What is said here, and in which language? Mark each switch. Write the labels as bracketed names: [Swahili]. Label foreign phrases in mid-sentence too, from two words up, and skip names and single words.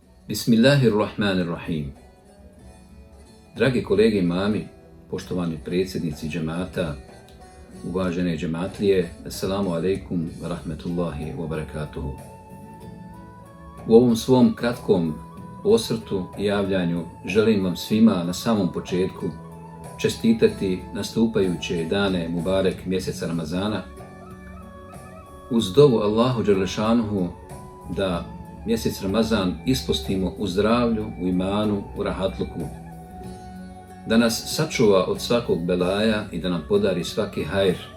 [Arabic] بسم الله الرحمن الرحيم. [Bosnian] Dragi kolege imami, poštovani predsjednici džemata, uvažene džematlije, [Arabic] السلام عليكم ورحمة الله وبركاته. [Bosnian] U ovom svom kratkom osvrtu i javljanju želim vam svima na samom početku čestitati nastupajuće dane Mubarek mjeseca Ramazana uz dovu Allahu dželešanuhu da mjesec Ramazan ispostimo u zdravlju, u imanu, u rahatluku, da nas sačuva od svakog belaja i da nam podari svaki hajr,